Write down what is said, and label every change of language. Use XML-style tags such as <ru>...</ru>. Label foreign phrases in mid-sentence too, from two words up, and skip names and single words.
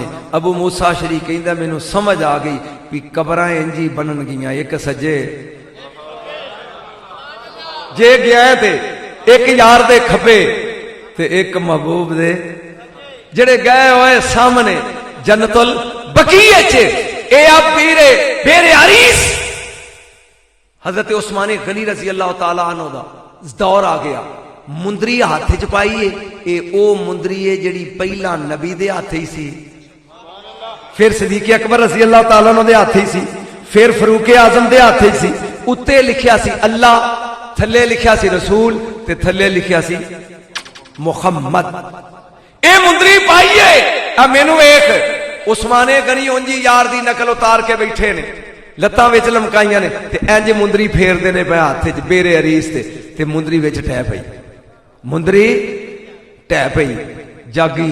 <pa>ابو موسیٰ اشعری کہندا مینوں سمجھ آ گئی بھئی قبراں انجے بنن گیاں، ایک سجے جے گیا تے ایک یار دے کھبے تے ایک محبوب دے جیہڑے گئے ہوئے سامنے جنت البقیع چ. اے آپ پیرے بیرِ اریس حضرت عثمان غنی</pa> <ar>رضي الله تعالى عنه</ar> <pa>دا دور آ گیا. مندری ہاتھ چ پائی ہے، یہ او مندری ہے جہڑی پہلاں نبی دے ہاتھ ہی سی، پھر صدیق اکبر</pa> <ar>رضي الله تعالى عنه</ar> <pa>دے ہاتھ ہی سی، پھر فاروق اعظم دے ہاتھ ہی سی. اتے لکھیا سی اللہ، تھلے لکھیا سی رسول تے تھلے لکھیا سی محمد. اے مندری پائیے آ مینوں ویکھ عثمانِ غنی انجے یار دی نقل اتار کے بیٹھے نے، لتاں وچ لمکائیاں نے تے انج مندری پھیردے نے پے ہاتھ چ بیرِ اریس تے مندری وچ ٹہہ پئی، مندری ٹہہ پئی جاگی.</pa>